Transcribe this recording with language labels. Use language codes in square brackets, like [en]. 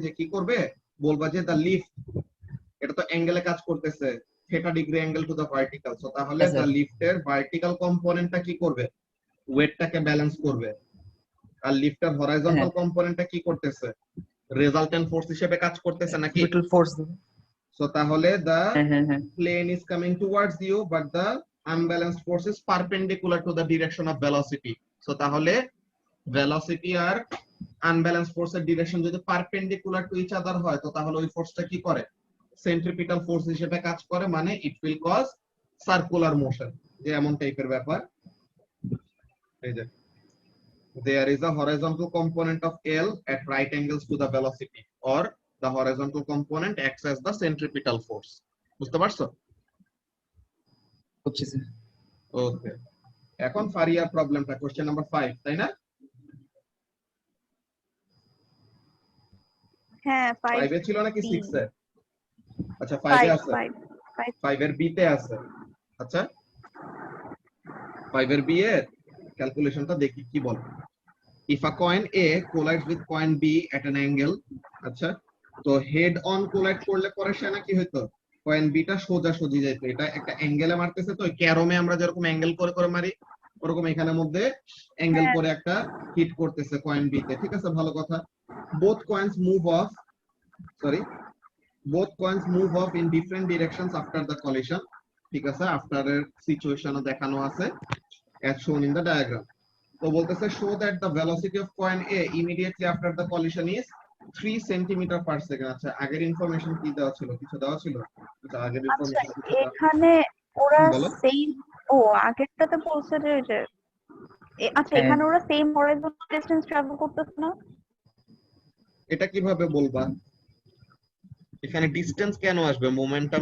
[bn] যে কি করবে, বলবা যে দ্য লিফট, এটা তো অ্যাঙ্গেলে কাজ করতেছে, theta degree angle to the vertical. So তাহলে হ্যাঁ দ্য স্যার। লিফটের ভার্টিক্যাল কম্পোনেন্টটা কি করবে, ওয়েটটাকে ব্যালেন্স করবে। আর লিফটের হ্যাঁ হরাইজন্টাল কম্পোনেন্টটা কি করতেছে, রেজাল্টেন্ট ফোর্স হিসেবে কাজ করতেছে নাকি। Little force. সো তাহলে দ্য হ্যাঁ হ্যাঁ হ্যাঁ [en] plane is coming towards you but the unbalanced force is perpendicular to the direction of velocity. [bn] So তাহলে velocity আর unbalanced force এর ডিরেকশন যদি পারপেন্ডিকুলার টু ইচ আদার হয়, তো তাহলে ওই ফোর্সটা কি করে, সেন্ট্রিপিটাল ফোর্স হিসেবে কাজ করে, মানে it will cause circular motion, যে এমন টাইপের ব্যাপার। এই যে [en] there is a horizontal component of L at right angles to the velocity or the horizontal component acts as the centripetal force. [bn] বুঝতে পারছো? বুঝছি স্যার। ওকে, এখন ফারিয়ার প্রবলেমটা কোশ্চেন নাম্বার 5, তাই না? হ্যাঁ 5 5 এ ছিল নাকি [en] B [bn] 6 এ? আচ্ছা 5 এ 5 আছে, 5 5 5 এর বি তে আছে। আচ্ছা 5 এর বি এর ক্যালকুলেশনটা দেখি কি বলে। [en] If a coin A collides with coin B at an angle, [bn] আচ্ছা তো হেড অন কোলাইড করলে পরে সে না কি হইতো, কয়েন বি টা সোজা সোজি যাইতো। এটা একটা অ্যাঙ্গেলে মারতেছে, তো ক্যারমে আমরা যেরকম অ্যাঙ্গেল করে করে মারি, ওরকম এখানের মধ্যে অ্যাঙ্গেল হ্যাঁ করে একটা হিট করতেছে কয়েন বি তে। ঠিক আছে, ভালো কথা। [en] Both coins move off, sorry, both coins move off in different directions after the collision. [bn] ঠিক আছে, আফটার এর সিচুয়েশনও দেখানো আছে [en] as shown in the diagram. [bn] তো বলতেছে [en] show that the velocity of coin A immediately after the collision is 3 centimeter per second. [bn] আচ্ছা আগের information কি দেওয়া ছিল, কিছু দেওয়া ছিল? আচ্ছা আগের আচ্ছা ইনফরমেশন কিছু দেওয়া, এখানে ওরা বলো। সেম, ও আগেরটাতে বলছে যে ওই যে আচ্ছা হ্যাঁ এখানে ওরা সেম হরাইজন্টাল ডিসটেন্স ট্রাভেল করতেছে না? এটা কিভাবে বলবা, এখানে ডিসটেন্স কেন আসবে, মোমেন্টাম